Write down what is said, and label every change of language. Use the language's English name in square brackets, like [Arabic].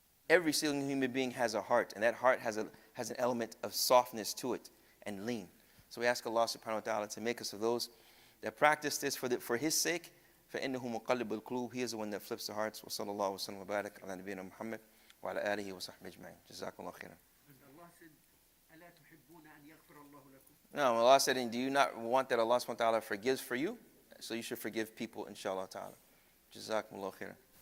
[English] Every single human being has a heart, and that heart has an element of softness to it and lean. So we ask Allah subhanahu wa ta'ala to make us of those that practice this for His sake. [Arabic] فَإِنَّهُ مُقَلِّبُ الْقُلُوبِ [English] He is the one that flips the hearts. [Arabic] وَصَلَّى اللَّهُ وَسَلَّمَ وَبَارَكَ عَلَى نَبِيِّنَا مُحَمَّدٍ وَعَلَى آلِهِ وَصَحْبِهِ أَجْمَعِينَ جَزَاكُمُ اللَّهُ خَيْرًا. [English] And Allah said, [Arabic] أَلَا تُحِبُّونَ أَنْ يَغْفِرَ اللَّهُ لَكُمْ? [English] No, Allah said, and do you not want that Allah subhanahu wa ta'ala forgives for you? So you should forgive people, inshallah ta'ala. [Arabic] جزاكم الله خيرا.